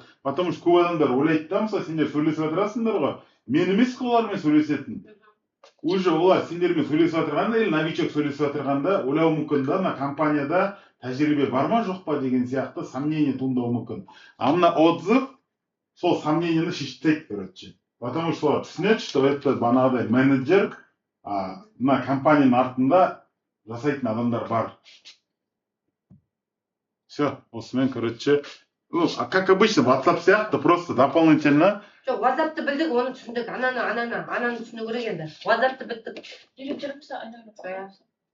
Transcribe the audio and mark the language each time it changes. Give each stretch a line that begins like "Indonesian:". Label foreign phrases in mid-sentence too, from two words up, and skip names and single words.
Russian: Потому что
Kazakh: көп адамдар ойлайды да, мысалы, сендер сөйлесіп отырасыңдар ғой, мен емес қой олармен сөйлесетін. Уже олар сендермен сөйлесіп отырғанда,
Russian: или новичок
Kazakh: сөйлесіп отырғанда, ойлауы мүмкін да, на компанияда тәжірибе бар ма жоқ па деген сияқты сомнение туындауы мүмкін. А мына отзыв сол сомнениені шешеді, короче.
Russian: Потому что
Kazakh: олар түсінеді,
Russian: что это
Kazakh: банағыдай менеджер, мына компанияның артында жасайтын адамдар бар.
Russian: Все, осымен, короче, как обычно, WhatsApp сияқты, просто дополнительно.
Kazakh: Жоқ, WhatsApp-ты білдік, оны түсіндік, ананы түсіну керек енді. WhatsApp-ты біттік. Үйреп жүрміз, айналып.